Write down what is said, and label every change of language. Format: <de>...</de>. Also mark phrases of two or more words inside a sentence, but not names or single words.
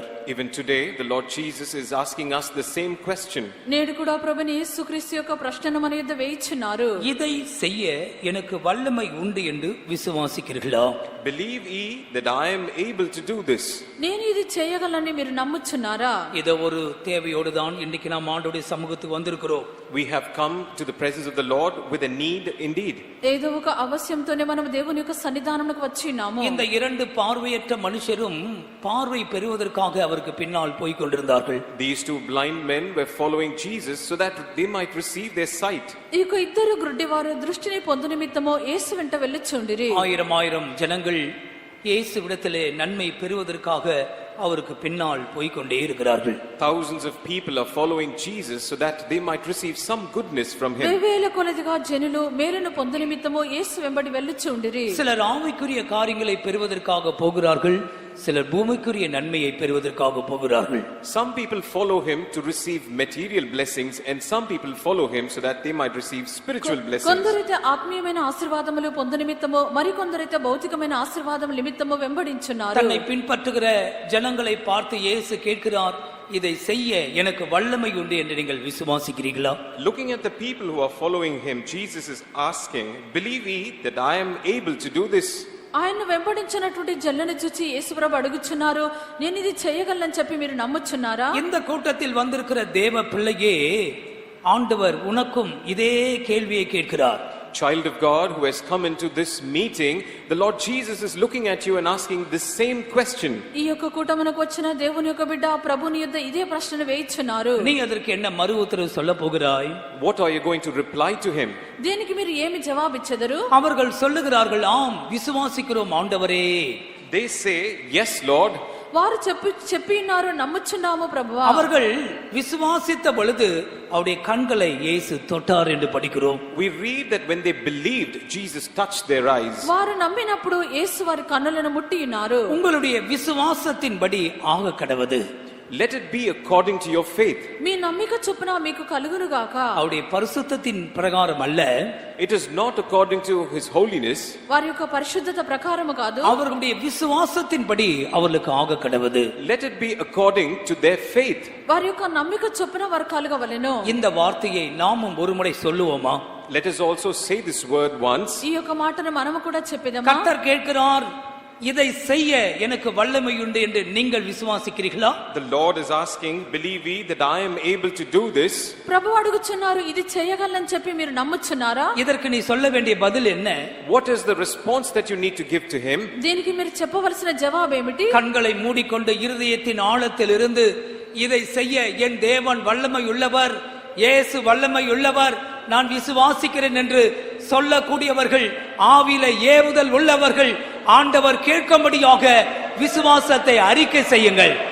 <en>Even today, the Lord Jesus is asking us the same question.</en> <te>నేడు కూడా ప్రభుని యేసుక్రీస్తు యొక్క ప్రశ్నను మన యొద్ద వేయిచున్నారు.</te> <ta>இதை செய்ய எனக்கு வல்லமை உண்டு என்று விசுவாசிக்கிறீர்களா?</ta> <en>Believe ye that I am able to do this.</en> <te>నేను ఇది చేయగలని మీరు నమ్ముచున్నారా?</te> <ta>இத ஒரு தேவையோடு தான் இன்னைக்கு நாம் ஆண்டவருடைய சமூகத்துக்கு வந்திருக்கிறோம்.</ta> <en>We have come to the presence of the Lord with a need indeed.</en> <te>ఏదో ఒక అవశ్యంతోనే మనం దేవుని యొక్క సన్నిధానమునకు వచ్చినాము.</te> <ta>இந்த இரண்டு பார்வையற்ற மனுஷரும் பார்வை பெறுவதற்காக அவருக்கு பின்னால் போய் கொண்டிருந்தார்கள்.</ta> <en>These two blind men were following Jesus so that they might receive their sight.</en> <te>ఈ యొక్క ఇద్దరు గుడ్డివారు దృష్టిని పొందు నిమిత్తము యేసు వెంట వెళ్ళుచుండిరి.</te> <ta>ஆயிரம் ஜனங்கள் இயேசுவிடத்திலே நன்மை பெறுவதற்காக அவருக்கு பின்னால் போய் கொண்டே இருக்கிறார்கள்.</ta> <en>Thousands of people are following Jesus so that they might receive some goodness from him.</en> <te>వేవేల కొలదిగా జనులు మేలును పొందు నిమిత్తము యేసు వెంబడి వెళ్ళుచుండిరి.</te> <ta>சிலர் ஆவிக்குரிய காரியங்களை பெறுவதற்காக போகிறார்கள், சிலர் பூமிக்குரிய நன்மையை பெறுவதற்காக போகிறார்கள்.</ta> <en>Some people follow him to receive material blessings and some people follow him so that they might receive spiritual blessings.</en> <te>కొందరైతే ఆత్మీయమైన ఆశీర్వాదములు పొందు నిమిత్తము మరికొందరైతే భౌతికమైన ఆశీర్వాదం నిమిత్తము వెంబడించున్నారు.</te> <ta>தன்னை பின்பற்றுகிற ஜனங்களை பார்த்து இயேசு கேட்கிறார், இதை செய்ய எனக்கு வல்லமை உண்டு என்று நீங்கள் விசுவாசிக்கிறீர்களா?</ta> <en>Looking at the people who are following him, Jesus is asking, believe ye that I am able to do this?</en> <te>ఆయన వెంబడించినటువంటి జల్లను చూచి యేసుప్రభు అడుగుచున్నారు, నేను ఇది చేయగలను చెప్పి మీరు నమ్ముచున్నారా?</te> <ta>இந்த கூட்டத்தில் வந்திருக்கிற தேவ பிள்ளையே, ஆண்டவர் உனக்கும் இதே கேள்வியை கேட்கிறார்.</ta> <en>Child of God who has come into this meeting, the Lord Jesus is looking at you and asking the same question.</en> <te>ఈ యొక్క కూటమునకు వచ్చిన దేవుని యొక్క బిడ్డ ప్రభుని యొద్ద ఇదే ప్రశ్నను వేయిచున్నారు.</te> <ta>நீ அதற்கு என்ன மறு உத்தரவு சொல்ல போகிறாய்?</ta> <en>What are you going to reply to him?</en> <te>దీనికి మీరు ఏమి జవాబిచ్చెదరు?</te> <ta>அவர்கள் சொல்லுகிறார்கள், ஆம் விசுவாசிக்கிறோம் ஆண்டவரே.</ta> <en>They say, yes Lord.</en> <te>వారు చెప్పి ఉన్నారు, నమ్ముచున్నాము ప్రభువా.</te> <ta>அவர்கள் விசுவாசித்த பொழுது அவருடைய கண்களை இயேசு தொட்டார் என்று படிக்கிறோம்.</ta> <en>We read that when they believed, Jesus touched their eyes.</en> <te>వారు నమ్మినప్పుడు యేసు వారి కన్నులను ముట్టి ఉన్నారు.</te> <ta>உங்களுடைய விசுவாசத்தின்படி ஆக கடவது.</ta> <en>Let it be according to your faith.</en> <te>మీ నమ్మిక చొప్పున మీకు కలుగును గాక.</te> <ta>அவருடைய பரிசுத்தத்தின் பிரகாரம் அல்ல,</ta> <en>It is not according to his holiness.</en> <te>వారి యొక్క పరిశుద్ధత ప్రకారము కాదు,</te> <ta>அவர்களுடைய விசுவாசத்தின்படி அவர்களுக்கு ஆக கடவது.</ta> <en>Let it be according to their faith.</en> <te>వారి యొక్క నమ్మిక చొప్పున వారు కలుగవలెను.</te> <ta>இந்த வார்த்தையை நாமும் ஒருமுறை சொல்லுவோமா?</ta> <en>Let us also say this word once.</en> <te>ఈ యొక్క మాటను మనము కూడా చెప్పేదమా?</te> <ta>கர்த்தர் கேட்கிறார், இதை செய்ய எனக்கு வல்லமை உண்டு என்று நீங்கள் விசுவாசிக்கிறீர்களா?</ta> <en>The Lord is asking, believe ye that I am able to do this?</en> <te>ప్రభు అడుగుచున్నారు, ఇది చేయగలని చెప్పి మీరు నమ్ముచున్నారా?</te> <ta>இதற்கு நீ சொல்ல வேண்டிய பதில் என்ன?</ta> <en>What is the response that you need to give to him?</en> <te>దీనికి మీరు చెప్పవలసిన జవాబు ఏమిటి?</te> <ta>கண்களை மூடிக்கொண்டு இருதயத்தின் ஆழத்தில் இருந்து இதை செய்ய என் தேவன் வல்லமை உள்ளவர், இயேசு வல்லமை உள்ளவர், நான் விசுவாசிக்கிறேன் என்று சொல்லக்கூடியவர்கள், ஆவியில ஏவுதல் உள்ளவர்கள், ஆண்டவர் கேட்கும்படியாக விசுவாசத்தை அறிக்கை செய்யுங்கள்.</ta>